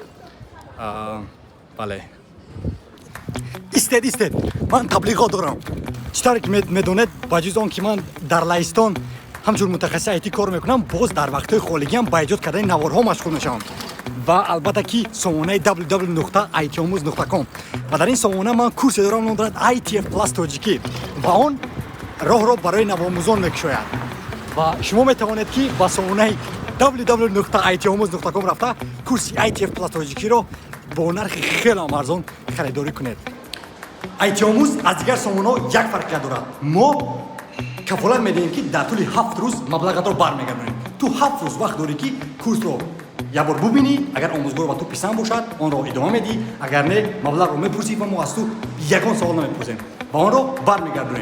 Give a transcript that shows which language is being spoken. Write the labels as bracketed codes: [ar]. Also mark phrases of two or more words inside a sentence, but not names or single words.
[tg] бале истед ман таблиғот дорам. Чӣ тавре ки медонед, ба ҷуз он ки ман дар Лаҳистон ҳамчун мутахассиси IT кор мекунам, боз дар вақтҳои хоligиам ба эҷод кардани наворҳо машғул мешавам ва албатта ки сомонаи www.itomuz.com ва дар ин сомона ман курсе дорам, ном дорад ITF Plus Тоҷикӣ ва он роҳро барои навомӯзон мекушояд ва шумо метавонед ки ба сомонаи www.itomuz.com рафта курси ITF Plus Тоҷикиро бо нархи хело арзон харидорӣ кунед. ITомуз аз дигар сомонаҳо як фарқият дорад. Мо кафолат медиҳем ки дар тӯли 7 рӯз маблағатро бармегардонем. Ту 7 рӯз вақт дорӣ ки курсро як бор бубинӣ, агар омӯзгор ба ту писанд бошад, онро идома медиҳӣ, агар не, маблағро мепурсӣ ва мо аз ту ягон савол намепурсем ва онро бармегардонем.